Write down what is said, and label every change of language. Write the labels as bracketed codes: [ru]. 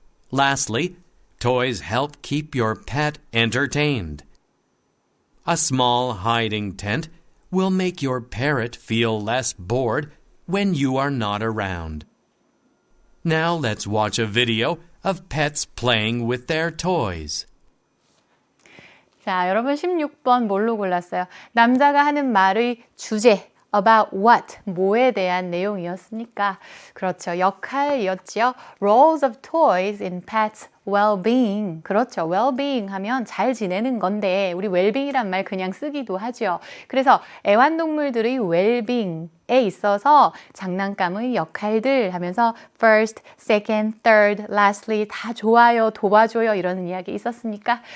[en] Lastly, toys help keep your pet entertained. A small hiding tent will make your parrot feel less bored when you are not around. Now let's watch a video of pets playing with their toys. [ko] 자, 여러분 16번 뭘로 골랐어요? 남자가 하는 말의 주제, [en] about what, [ko] 뭐에 대한 내용이었습니까? 그렇죠. 역할이었지요. [en] Roles of toys in pets well-being. [ko] 그렇죠. well-being 하면 잘 지내는 건데 우리 well-being이란 말 그냥 쓰기도 하죠. 그래서 애완동물들의 well-being에 있어서 장난감의 역할들 하면서 [en] first, second, third, lastly [ko] 다 좋아요, 도와줘요 이런 이야기 있었습니까?